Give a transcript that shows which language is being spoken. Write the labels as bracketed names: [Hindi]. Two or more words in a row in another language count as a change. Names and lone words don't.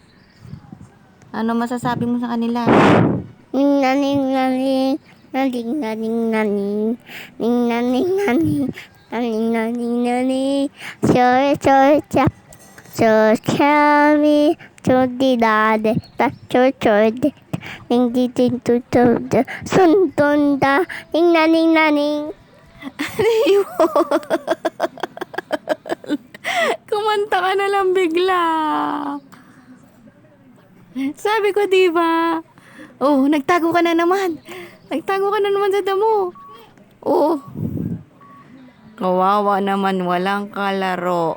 [Filipino] Ano masasabi mo sa kanila? Naning naning naning naning naning naning naning naning naning naning so tell me to the dad that to ning ditin to the sundunda ning naning Kumanta ka na lang bigla. Sabi ko, di ba? Oh, nagtago ka na naman. Nagtago ka na naman sa damo. Oh. Kawawa naman, walang kalaro.